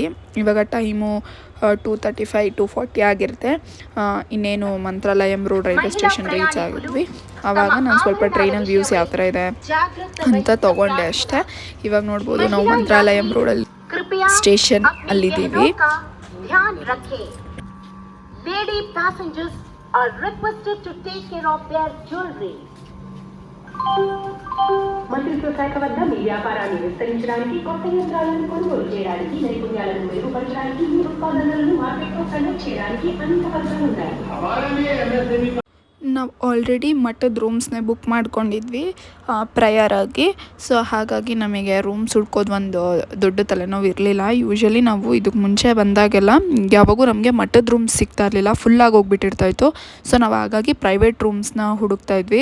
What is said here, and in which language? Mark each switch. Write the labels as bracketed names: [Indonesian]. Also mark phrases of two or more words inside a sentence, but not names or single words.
[Kannada] ಇವಾಗ ಟೈಮು 2:35 2:40 ಆಗಿರುತ್ತೆ. ಇನ್ನೇನು ಮಂತ್ರಾಲಯಂ [English] road railway station reach [Kannada] ಆಗಿದ್ವಿ. ಆವಾಗ ನಾನು ಸ್ವಲ್ಪ ಟ್ರೈನಲ್ಲಿ ವ್ಯೂಸ್ ಯಾವ ಥರ ಇದೆ ಅಂತ ತೊಗೊಂಡೆ ಅಷ್ಟೇ. ಇವಾಗ ನೋಡ್ಬೋದು ನಾವು ಮಂತ್ರಾಲಯಂ ರೋಡಲ್ಲಿ ಸ್ಟೇಷನ್ ಅಲ್ಲಿದ್ದೀವಿ. [English] Lady passengers are requested to take care of their jewelry. [Telugu] మంత్రిత్వ శాఖ వద్ద మీ వ్యాపారాన్ని విస్తరించడానికి కొత్త యంత్రాలను కొనుగోలు చేయడానికి నైపుణ్యాలను మెరుగుపరచడానికి మీరు ఉత్పాదనలను మార్కెట్లో కనెక్ట్ చేయడానికి అనేక పథకాలు ఉన్నాయి. [Kannada] ನಾವು ಆಲ್ರೆಡಿ ಮಠದ [English] roomsನೇ book [Kannada] ಮಾಡ್ಕೊಂಡಿದ್ವಿ ಪ್ರಯರ್ ಆಗಿ. ಸೊ ಹಾಗಾಗಿ ನಮಗೆ ರೂಮ್ಸ್ ಹುಡ್ಕೋದು ಒಂದು ದೊಡ್ಡ ತಲೆನೋವು ಇರಲಿಲ್ಲ. ಯೂಶ್ವಲಿ ನಾವು ಇದಕ್ಕೆ ಮುಂಚೆ ಬಂದಾಗೆಲ್ಲ ಯಾವಾಗೂ ನಮಗೆ ಮಠದ ರೂಮ್ಸ್ ಸಿಗ್ತಾ ಇರಲಿಲ್ಲ, ಫುಲ್ಲಾಗಿ ಹೋಗ್ಬಿಟ್ಟಿರ್ತಾಯಿತ್ತು. ಸೊ ನಾವು ಹಾಗಾಗಿ [English] private roomsನ [Kannada] ಹುಡುಕ್ತಾ ಇದ್ವಿ.